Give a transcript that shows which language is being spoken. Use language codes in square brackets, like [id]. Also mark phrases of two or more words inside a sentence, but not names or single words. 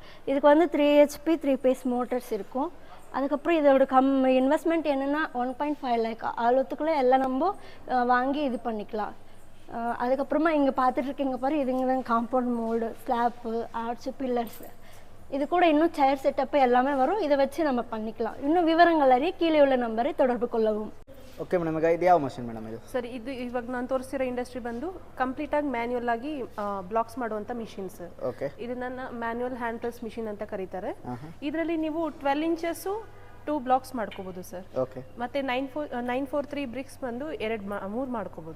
[ta] இதுக்கு வந்து 3 HP 3 [en] phase motors [ta] இருக்கும். அதுக்கப்புறம் இதோட இன்வெஸ்ட்மெண்ட் என்னென்னா 1.5 lakh அவ்வளோத்துக்குள்ளே எல்லாம் நம்ம வாங்கி இது பண்ணிக்கலாம். அதுக்கப்புறமா இங்கே பார்த்துட்ருக்கீங்க பாரு, இதுங்க தான் [en] compound mould, [ta] ஸ்லாப்பு, ஆர்ட்ஸு, பில்லர்ஸு. இது கூட இன்னும் சேர் செட்டப்பு எல்லாமே வரும். இதை வச்சு நம்ம பண்ணிக்கலாம். இன்னும் விவரங்கள் அறிய கீழே உள்ள நம்பரை தொடர்பு கொள்ளவும். [kn] ಓಕೆ ಮೇಡಮ್, ಈಗ ಇದು ಯಾವ ಮಷಿನ್ ಮೇಡಮ್ ಇದು? ಸರ್, ಇದು ಇವಾಗ ನಾನು ತೋರಿಸಿರೋ ಇಂಡಸ್ಟ್ರಿ ಬಂದು ಕಂಪ್ಲೀಟಾಗಿ ಮ್ಯಾನ್ಯುಯಲ್ ಆಗಿ ಬ್ಲಾಕ್ಸ್ ಮಾಡುವಂಥ ಮಿಷಿನ್ ಸರ್. ಓಕೆ, ಇದು ನನ್ನ [en] manual hand press machine [kn] ಅಂತ ಕರೀತಾರೆ. ಇದರಲ್ಲಿ ನೀವು 12 inches 2 ಬ್ಲಾಕ್ಸ್ ಮಾಡ್ಕೋಬಹುದು ಸರ್. ಓಕೆ, ಮತ್ತೆ 943 ಬ್ರಿಕ್ಸ್ ಬಂದು 3 ಮಾಡ್ಕೋಬಹುದು.